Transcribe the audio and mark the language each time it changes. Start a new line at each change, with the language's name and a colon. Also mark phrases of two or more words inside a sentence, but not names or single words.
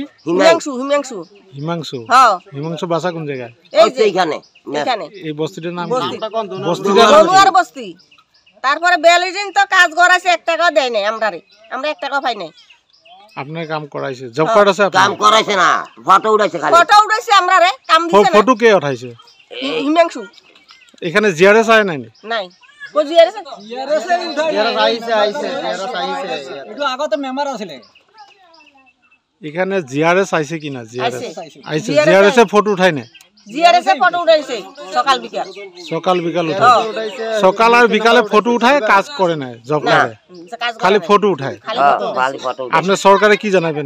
Bangla: হিমাংশু। হ্যাঁ। হিমাংশু বাসা কোন জায়গায়? এই যে এখানে। এই বস্তিটার নাম কি? বস্তিটার নাম বস্তি। তারপরে 42 দিন তো কাজ করাইছে, 1 টাকাও দেয় নাই আমরারে। আমরা 1 টাকাও পাই নাই। আপনার কাম করাইছে?
English: job card
Bangla: আছে আপনার? কাম করাইছে না, ফটো উঠাইছে খালি। ফটো উঠাইছে আমরারে, কাম দিছে না। ফটো কে উঠাইছে? হিমাংশু। এখানে জিআরএস আয় নাই? নাই। কো জিআরএস আইছে। এটো আগতে মেম্বার আছিল। এখানে জিআরএস আইছে কিনা? জিআরএস আইছে। জিআরএস এ ফটো উঠাই নাই? জিআরএস এ ফটো উঠাইছে সকাল বিকাল। সকাল বিকাল উঠাইছে। সকাল আর বিকালে ফটো উঠায়, কাজ করে না
English: job carde?
Bangla: খালি ফটো উঠায়। আপনি সরকারে কি জানাবেন?